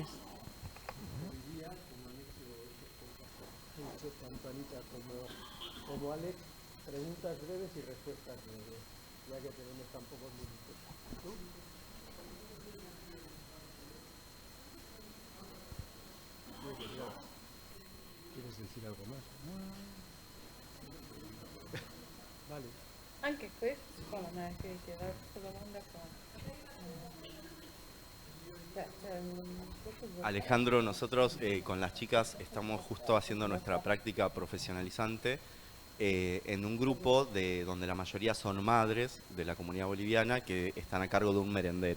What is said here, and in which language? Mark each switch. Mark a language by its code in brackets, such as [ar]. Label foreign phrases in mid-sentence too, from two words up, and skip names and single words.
[es] Hoy día, como han hecho tanto Anita como Alex, preguntas breves y respuestas breves, ya que tenemos tan pocos minutos. ¿Tú? ¿Quieres decir algo más? Vale. [it] Anche questo, secondo me, che la domanda qua. [es] Alejandro, nosotros con las chicas estamos justo haciendo nuestra práctica profesionalizante en un grupo donde la mayoría son madres de la comunidad boliviana que están a cargo de un merendero.